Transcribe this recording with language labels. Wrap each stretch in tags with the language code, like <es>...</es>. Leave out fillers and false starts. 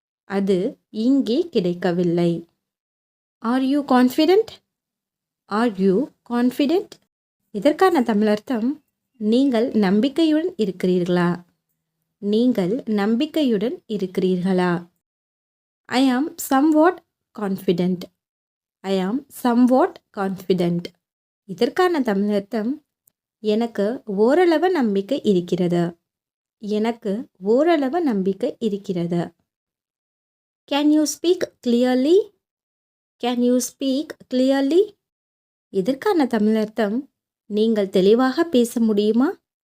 <ta>அது இங்கே கிடைக்கவில்லை.</ta> <en>Are you confident? Are you confident?</en> <ta>இதற்கான தமிழ் அர்த்தம் நீங்கள் நம்பிக்கையுடன் இருக்கிறீர்களா? நீங்கள் நம்பிக்கையுடன் இருக்கிறீர்களா?</ta> <en>I am somewhat confident. I am somewhat confident.</en> <ta>இதற்கான தமிழ் அர்த்தம் எனக்கு ஓரளவு நம்பிக்கை இருக்கிறது. எனக்கு ஓரளவு நம்பிக்கை இருக்கிறது.</ta> <en>Can you speak clearly? Can you speak clearly?</en> <ta>இதற்கான தமிழ் அர்த்தம் நீங்கள் தெளிவாக பேச முடியுமா?</ta>